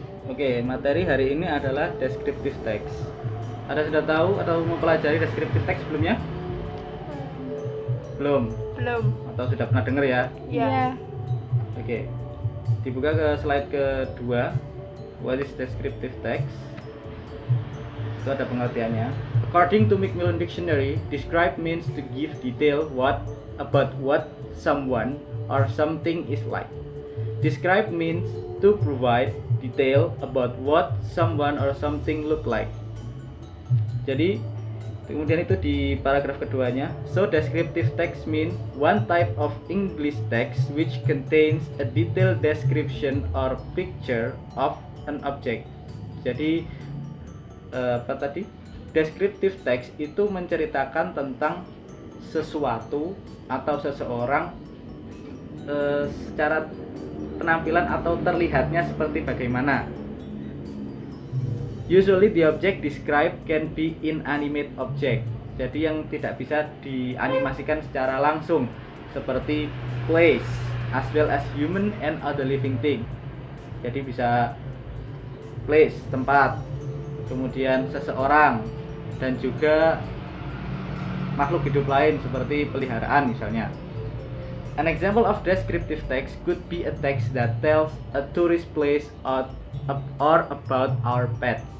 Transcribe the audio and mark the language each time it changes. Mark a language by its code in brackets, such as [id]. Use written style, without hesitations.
[id] Oke, materi hari ini adalah descriptive text. Ada sudah tahu atau mempelajari descriptive text sebelumnya? Belum? Belum. Atau sudah pernah dengar ya? Iya. Oke, dibuka ke slide kedua. [en] What is descriptive text? [id] Itu ada pengertiannya. [en] According to Macmillan Dictionary, describe means to give detail about what someone or something is like. Describe means to provide detail about what someone or something look like. [id] Jadi kemudian itu di paragraf keduanya, [en] so descriptive text mean one type of English text which contains a detailed description or picture of an object. [id] Jadi apa tadi? Descriptive text itu menceritakan tentang sesuatu atau seseorang secara penampilan atau terlihatnya seperti bagaimana. [en] Usually the object described can be inanimate object. [id] Jadi yang tidak bisa dianimasikan secara langsung seperti [en] place as well as human and other living thing. [id] Jadi bisa place, tempat, kemudian seseorang, dan juga makhluk hidup lain seperti peliharaan misalnya. [en] An example of descriptive text could be a text that tells a tourist place or about our pets.